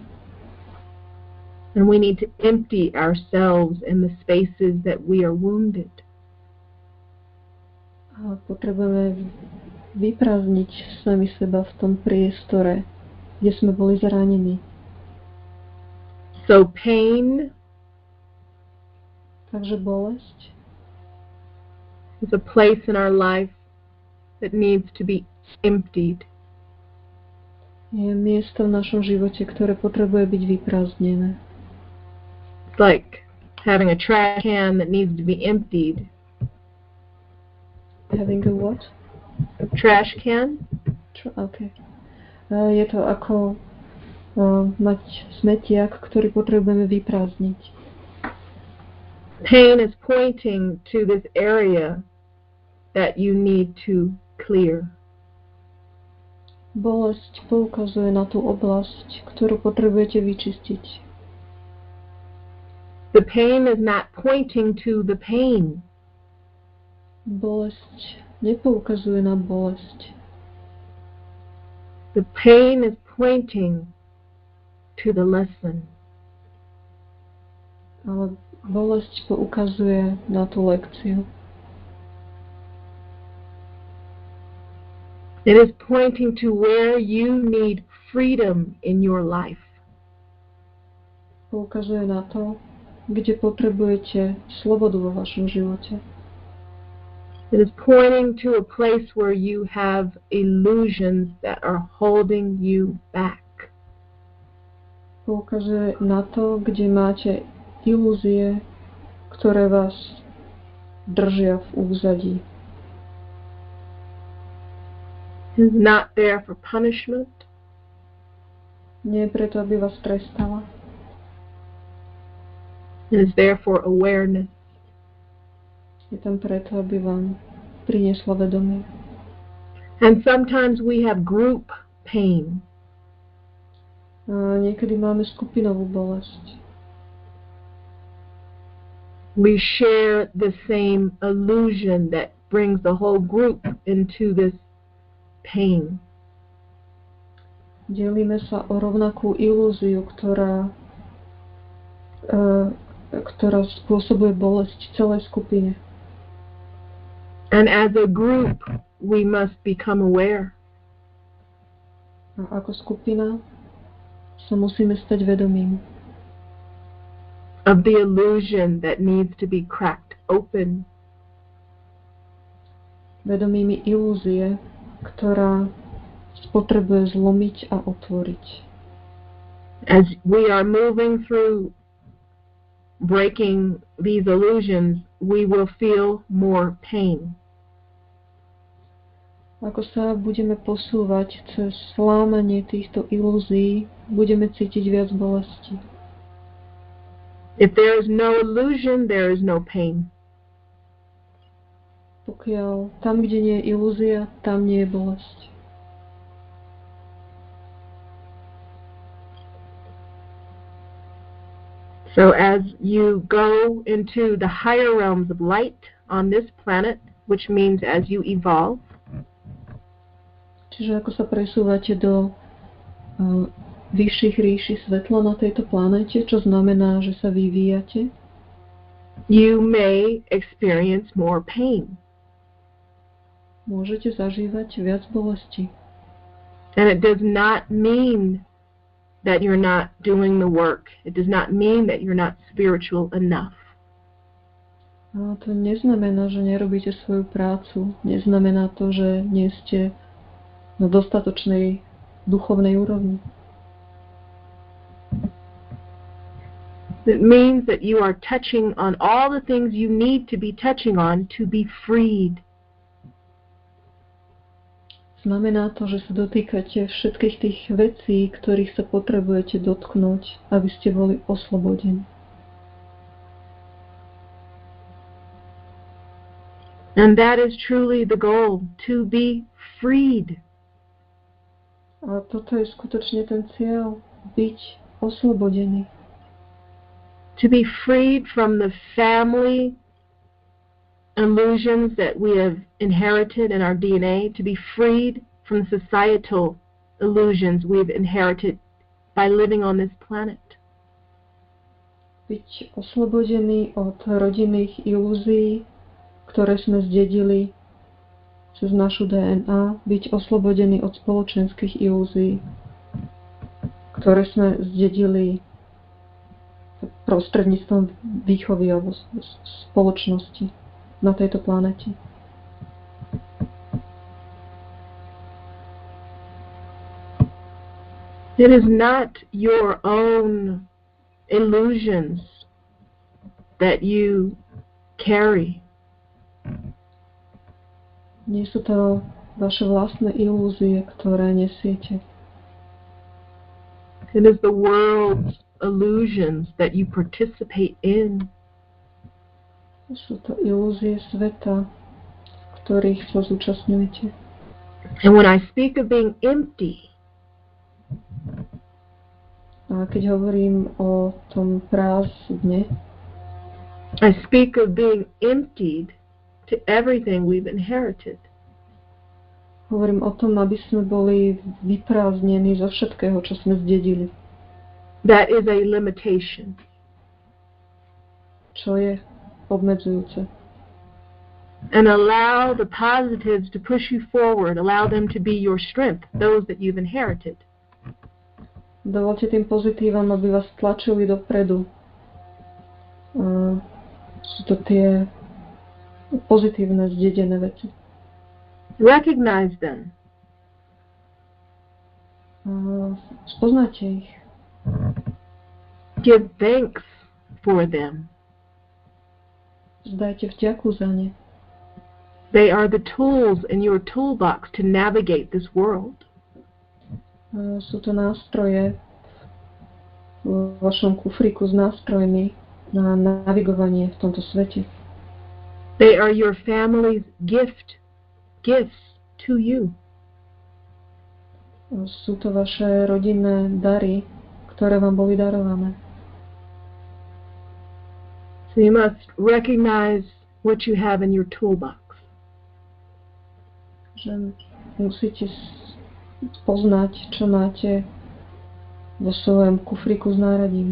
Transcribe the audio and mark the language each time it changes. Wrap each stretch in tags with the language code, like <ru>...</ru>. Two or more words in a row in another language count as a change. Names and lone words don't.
<en>And we need to empty ourselves in the spaces that we are wounded.</en> <sk>A potrebujeme vyprázdniť sami seba v tom priestore, kde sme boli zranení.</sk> <en>So pain</en> <sk>Takže bolesť</sk> <en>is a place in our life that needs to be emptied.</en> <sk>je miesto v našom živote, ktoré potrebuje byť vyprázdnené.</sk> <en>It's like having a trash can that needs to be emptied. Having a what? A trash can? Okay.</en> <sk>Je to ako mať smetiak, ktorý potrebujeme vyprázdniť.</sk> <en>Pain is pointing to this area that you need to clear.</en> <sk>Bolesť poukazuje na tú oblasť, ktorú potrebujete vyčistiť.</sk> <en>The pain is not pointing to the pain.</en> <sk>Bolesť nepoukazuje na bolesť.</sk> <en>The pain is pointing to the lesson.</en> <sk>Ale bolesť poukazuje na tú lekciu.</sk> <en>It is pointing to where you need freedom in your life.</en> <sk>Poukazuje na to, kde potrebujete slobodu vo vašom živote.</sk> <en>It is pointing to a place where you have illusions that are holding you back.</en> <sk>Poukazuje na to, kde máte ilúzie, ktoré vás držia v úzadí.</sk> <en>It is not there for punishment.</en> <sk>Nie je preto, aby vás trestala.</sk> <en>It is there for awareness.</en> <sk>Je tam preto, aby vám priniesla vedomie.</sk> <en>And sometimes we have group pain.</en> <sk>A niekedy máme skupinovú bolesť.</sk> <en>We share the same illusion that brings the whole group into this pain.</en> <sk>Delíme sa o rovnakú ilúziu, ktorá spôsobuje bolesť celej skupine.</sk> <en>And as a group, we must become aware.</en> <sk>A ako skupina sa musíme stať vedomím</sk> <en>of the illusion that needs to be cracked open.</en> <sk>Vedomými ilúzie, ktorá potrebuje zlomiť a otvoriť.</sk> <en>As we are moving through breaking these illusions, we will feel more pain.</en> <sk>Ako sa budeme posúvať cez slámanie týchto ilúzií, budeme cítiť viac bolesti.</sk> <en>If there is no illusion, there is no pain.</en> <sk>Pokiaľ tam, kde nie je ilúzia, tam nie je bolesť.</sk> <en>So as you go into the higher realms of light on this planet, which means as you evolve,</en> <sk>čiže ako sa presúvate do vyšších ríši svetla na tejto planéte, čo znamená, že sa vyvíjate,</sk> <en>you may experience more pain.</en> <sk>Môžete zažívať viac bolesti.</sk> <en>And it does not mean that you're not doing the work. It does not mean that you're not spiritual enough.</en> <sk>A to neznamená, že nerobíte svoju prácu. Neznamená to, že nie ste na dostatočnej duchovnej úrovni.</sk> <en>It means that you are touching on all the things you need to be touching on to be freed.</en> <sk>Znamená to, že sa dotýkate všetkých tých vecí, ktorých sa potrebujete dotknúť, aby ste boli oslobodení.</sk> <en>And that is truly the goal, to be freed.</en> <sk>A toto je skutočne ten cieľ, byť oslobodený.</sk> <en>To be freed from the family illusions that we have inherited in our DNA, to be freed from societal illusions we've inherited by living on this planet.</en> <sk>Byť oslobodený od rodinných ilúzií, ktoré sme zdedili cez našu DNA byť oslobodení od spoločenských ilúzií, ktoré sme zdedili prostredníctvom výchovy alebo spoločnosti na tejto planete.</sk> <en>It is not your own illusions that you carry.</en> <sk>Nie sú to vaše vlastné ilúzie, ktoré nesiete.</sk> <en>It is the world's illusions that you participate in.</en> <sk>Sú to ilúzie sveta, v ktorých sa zúčastňujete.</sk> <en>And when I speak of being empty,</en> <sk>a keď hovorím o tom prázdne,</sk> <en>I speak of being emptied to everything we've inherited.</en> <sk>Hovorím o tom, aby sme boli vyprázdnení zo všetkého, čo sme zdedili.</sk> <en>That is a limitation.</en> <sk>Čo je obmedzujúce.</sk> <en>And allow the positives to push you forward. Allow them to be your strength, those that you've inherited.</en> <sk>Dovolte tým pozitívam, aby vás tlačili dopredu. Sú to tie pozitívne zdedené veci.</sk> <en>Recognize them.</en> <sk>Spoznáte ich.</sk> <en>Give thanks for them.</en> <sk>Zdajte vďaku za ne.</sk> <en>They are the tools in your toolbox to navigate this world.</en> <sk>Sú to nástroje v vašom kufríku s nástrojmi na navigovanie v tomto svete.</sk> <en>They are your family's gifts to you.</en> <sk>Sú to vaše rodinné dary, ktoré vám boli darované.</sk> <en>So you must recognize what you have in your toolbox.</en> <sk>Že musíte poznať, čo máte vo svojom kufríku s náradím.</sk>